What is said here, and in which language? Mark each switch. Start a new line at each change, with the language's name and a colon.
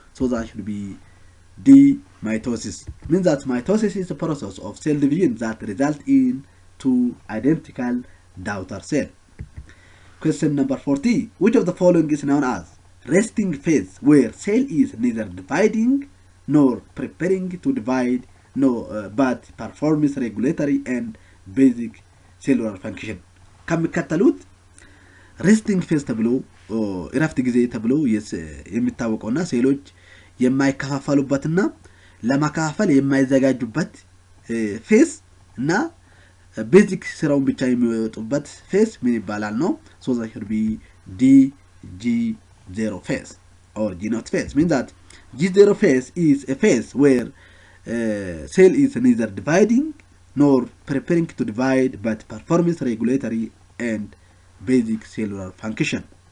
English: So that should be D, mitosis. Means that mitosis is the process of cell division that result in two identical daughter cell. Question number 40. Which of the following is known as resting phase, where cell is neither dividing nor preparing to divide, but performs regulatory and basic cellular function?
Amharic: ከሚከተሉት resting phase ተብሎ እረፍት ጊዜ ተብሎ የሚታወቀውና ሴሎች የማይከፋፈሉበትና ለማከፋፈል የማይዘጋጁበት ፌስ እና ቤዚክ ስራውን ብቻ የሚወጡበት ፌስ ምን ይባላል ነው?
English: So that should be D, G0 phase or G0 phase. Means that G0 phase is a phase where cell is neither dividing nor preparing to divide, but performs regulatory and basic cellular function.